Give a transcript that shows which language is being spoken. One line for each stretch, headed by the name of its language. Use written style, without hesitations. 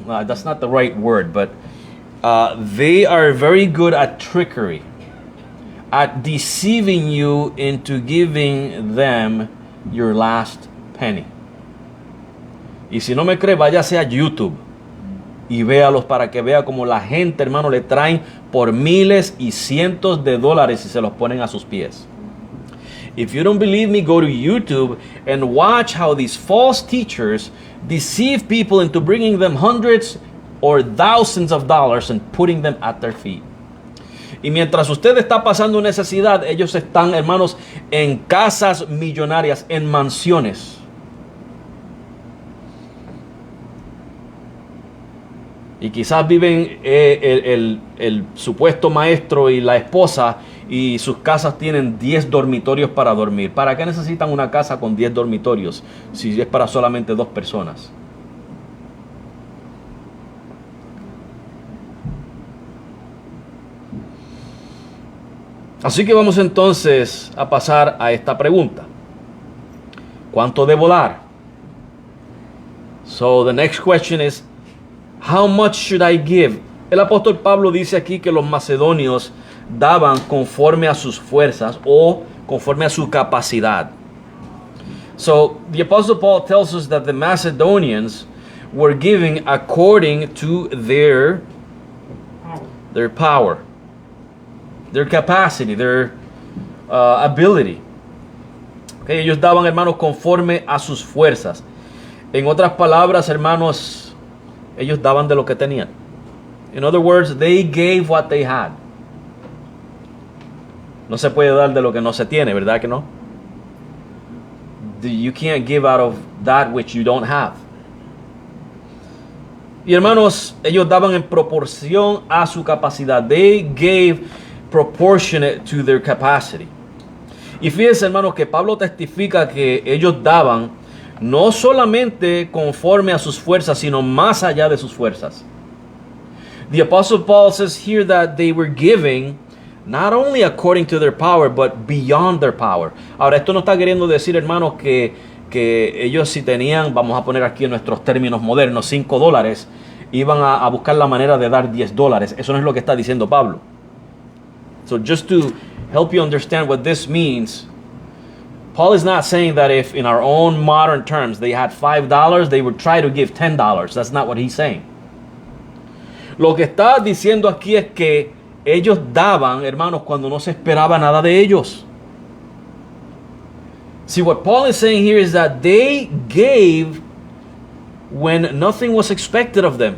English: That's not the right word, but they are very good at trickery, at deceiving you into giving them your last penny.
Spanish: Y si no me cree, váyase a YouTube y véalos para que vea cómo la gente, hermano, le traen por miles y cientos de dólares y se los ponen a sus pies.
English: If you don't believe me, go to YouTube and watch how these false teachers deceive people into bringing them hundreds or thousands of dollars and putting them at their feet.
Spanish: Y mientras usted está pasando necesidad, ellos están, hermanos, en casas millonarias, en mansiones. Y quizás viven el supuesto maestro y la esposa y sus casas tienen 10 dormitorios para dormir. ¿Para qué necesitan una casa con 10 dormitorios si es para solamente 2 personas? Así que vamos entonces a pasar a esta pregunta. ¿Cuánto debo dar?
English: So the next question is, how much should I give?
Spanish: El apóstol Pablo dice aquí que los macedonios daban conforme a sus fuerzas o conforme a su capacidad.
English: So the apostle Paul tells us that the Macedonians were giving according to their power. their capacity, their ability.
Spanish: Okay, ellos daban, hermanos, conforme a sus fuerzas. En otras palabras, hermanos, ellos daban de lo que tenían.
English: In other words, they gave what they had.
Spanish: No se puede dar de lo que no se tiene, ¿verdad que no?
English: You can't give out of that which you don't have.
Spanish: Y hermanos, ellos daban en proporción a su capacidad.
English: They gave proportionate to their capacity.
Spanish: Y fíjense, hermanos, que Pablo testifica que ellos daban no solamente conforme a sus fuerzas, sino más allá de sus fuerzas.
English: The Apostle Paul says here that they were giving not only according to their power, but beyond their power.
Spanish: Ahora, esto no está queriendo decir, hermanos, que ellos si tenían, vamos a poner aquí en nuestros términos modernos, $5, iban a buscar la manera de dar $10. Eso no es lo que está diciendo Pablo.
English: So just to help you understand what this means, Paul is not saying that if in our own modern terms they had $5, they would try to give $10. That's not what he's saying.
Spanish: Lo que está diciendo aquí es que ellos daban, hermanos, cuando no se esperaba nada de ellos.
English: See, what Paul is saying here is that they gave when nothing was expected of them.